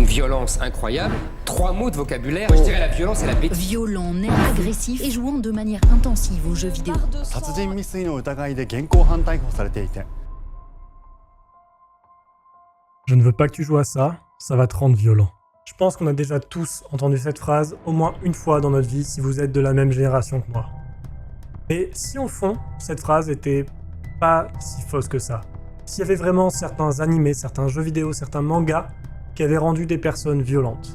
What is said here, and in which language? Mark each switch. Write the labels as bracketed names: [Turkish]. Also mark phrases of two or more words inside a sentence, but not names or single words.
[French] violence incroyable, 3 mots de vocabulaire, je dirais la violence et la bêtise. Violent, nerveux, agressif et jouant de manière intensive aux jeux vidéo. [Japanese] 殺人未遂の疑いで現行犯逮捕されていて [French] Je ne veux pas que tu joues à ça, ça va te rendre violent. Je pense qu'on a déjà tous entendu cette phrase au moins une fois dans notre vie si vous êtes de la même génération que moi. Mais si au fond, cette phrase était pas si fausse que ça, s'il y avait vraiment certains animés, certains jeux vidéo, certains mangas qui avaient rendu des personnes violentes.